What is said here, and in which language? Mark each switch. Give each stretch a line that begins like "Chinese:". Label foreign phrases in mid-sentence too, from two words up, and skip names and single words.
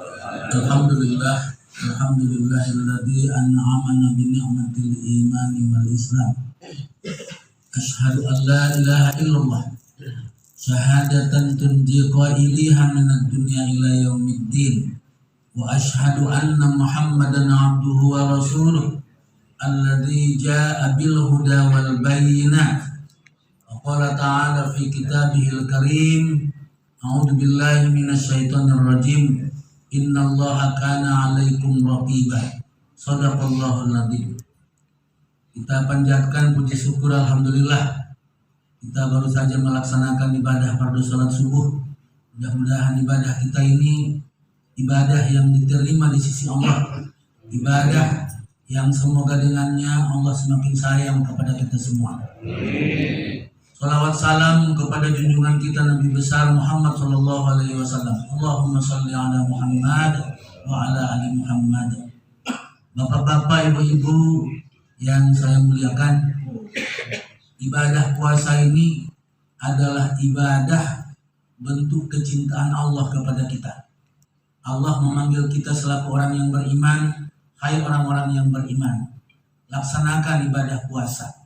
Arabic: الحمد لله، الحمد لله الذي أنعمنا بنعمة الإيمان والإسلام. أشهد أن لا إله إلا الله شهادة تنجي قائلها من الدنيا إلى يوم الدين. وأشهد أن محمدا عبده ورسوله الذي جاء بالهدى والبينات. وقال تعالى في كتابه الكريم أعوذ بالله من الشيطان الرجيم. إن الله كان عليكم رقيبا. صدق الله العظيم.
Indonesian: Kita panjatkan puji syukur alhamdulillah. Kita baru saja melaksanakan ibadah fardu salat subuh. Mudah-mudahan ibadah kita ini ibadah yang diterima di sisi Allah. Ibadah yang semoga dengannya Allah semakin sayang kepada kita semua. Salawat salam kepada junjungan kita Nabi besar Muhammad
Arabic: صلى الله عليه وسلم. اللهم صل على محمد وعلى آل محمد.
Indonesian: Bapak-bapak, ibu-ibu yang saya muliakan, ibadah puasa ini adalah ibadah bentuk kecintaan Allah kepada kita. Allah memanggil kita selaku orang yang beriman, hai orang-orang yang beriman, laksanakan ibadah puasa.